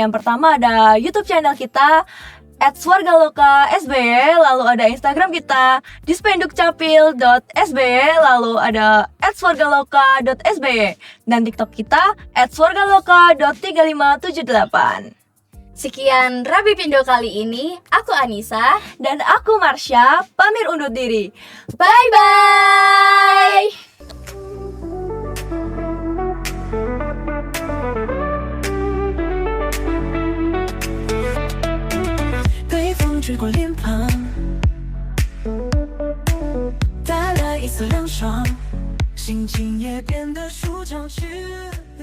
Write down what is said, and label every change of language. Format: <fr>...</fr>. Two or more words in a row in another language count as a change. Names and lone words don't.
<id>Yang pertama ada YouTube channel kita @swargaloka_sby, lalu ada Instagram kita dispendukcapil.sby, lalu ada @swargaloka.sby, dan TikTok kita @swargaloka.3578. Sekian Rabi Pindo kali ini, aku Anissa dan aku Marsha, pamit undur diri. Bye-bye!</id> <zh>吹过脸庞，带来一丝凉爽，心情也变得舒畅起来。</zh>